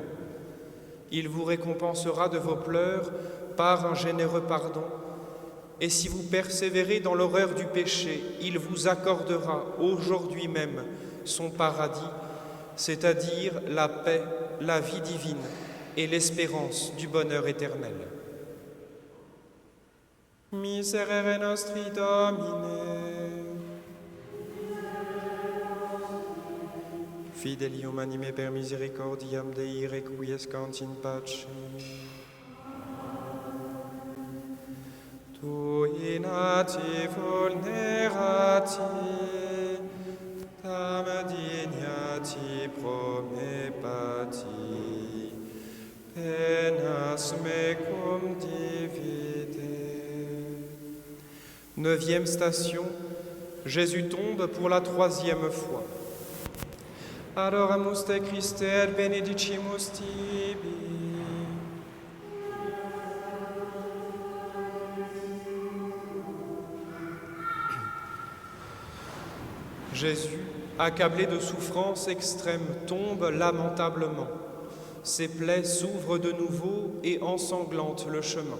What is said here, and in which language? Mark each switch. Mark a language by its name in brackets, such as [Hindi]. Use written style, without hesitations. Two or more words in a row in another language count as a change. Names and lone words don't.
[French] Il vous récompensera de vos pleurs par un généreux pardon, et si vous persévérez dans l'horreur du péché, il vous accordera aujourd'hui même son paradis, c'est-à-dire la paix, la vie divine et l'espérance du bonheur éternel. [Latin] Miserere nostri Domine. Fidelium anime per misericordiam Dei requiescant in pace. Tui nati vulnerati, tam dignati promepati, penas mecum divide. [French] 9e station, Jésus tombe pour la 3e fois. [Latin] Adoramus te Christe et benedicimus tibi. [French] Jésus, accablé de souffrance extrême, tombe lamentablement. Ses plaies s'ouvrent de nouveau et ensanglantent le chemin.